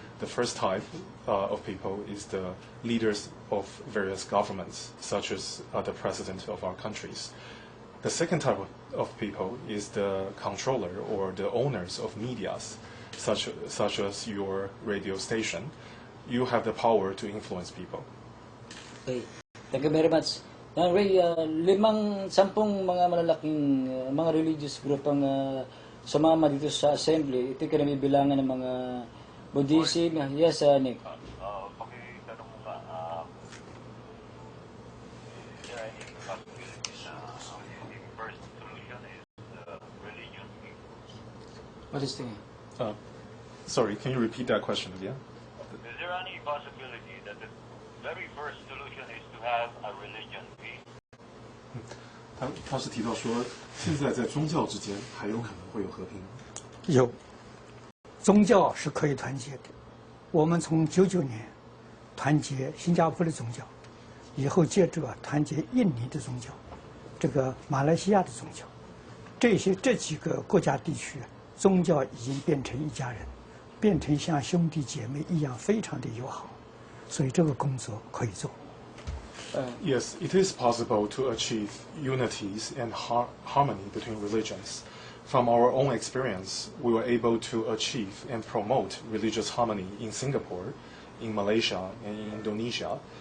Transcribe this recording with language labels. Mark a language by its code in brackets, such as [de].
[en] The first type of people is the leaders of various governments, such as the president of our countries. The second type of people is the controller or the owners of medias, such as your radio station. You have the power to influence people. Okay. Thank you very much. [tl] Now, Ray, 10 mga malalaking mga religious group ang sumama dito sa assembly. Ito yung bilangan ng mga Buddhism. [en] Yes, Nick. [tl] Pakitanong mo ka, [en] is there any possibility na the first solution is religion? What is the Sorry, can you repeat that question again? Is there any possibility that the very first solution is to have a religion peace? [zh] 他是提到说，现在在宗教之间还有可能会有和平。有，宗教是可以团结的。我们从99年团结新加坡的宗教，以后接着团结印尼的宗教，这个马来西亚的宗教，这几个国家地区，宗教已经变成一家人，变成像兄弟姐妹一样，非常的友好。所以这个工作可以做。 [en] Yes, it is possible to achieve unities and harmony between religions. From our own experience, we were able to achieve and promote religious harmony in Singapore, in Malaysia, and in Indonesia.